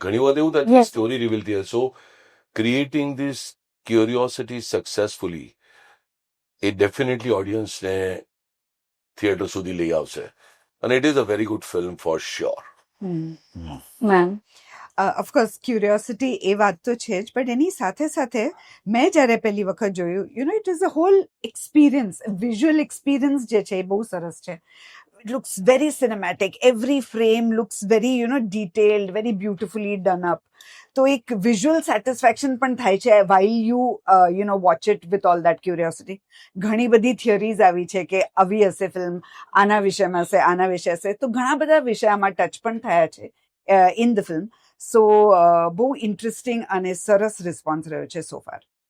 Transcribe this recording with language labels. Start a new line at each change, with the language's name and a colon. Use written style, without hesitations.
Gujarati: ઘણી વાર એવું થાય સ્ટોરી રિવીલ થઈ.
English: so creating this curiosity successfully
Gujarati: A definitely ઓડિયન્સને theatre સુધી લઈ આવશે અને
English: It is a very good film for sure. Ma'am.
Gujarati: Of course curiosity એ વાત તો છે જ, બટ એની સાથે સાથે મેં જ્યારે પહેલી વખત જોયું
English: It is a whole experience.
Gujarati: Visual experience જે છે એ બહુ સરસ છે.
English: It looks very cinematic. Every frame looks very, detailed, very beautifully done up.
Gujarati: તો એક વિઝ્યુઅલ સેટિસ્ફેક્શન પણ થાય છે
English: while you watch it with all that curiosity.
Gujarati: ઘણી બધી થિયરીઝ આવી છે કે આવી હશે ફિલ્મ, આના વિષયમાં હશે, આના વિષય હશે. તો ઘણા બધા વિષયમાં ટચ પણ થયા છે
English: In the film.
Gujarati: સો બહુ ઇન્ટરેસ્ટિંગ અને સરસ રિસ્પોન્સ રહ્યો છે
English: So far.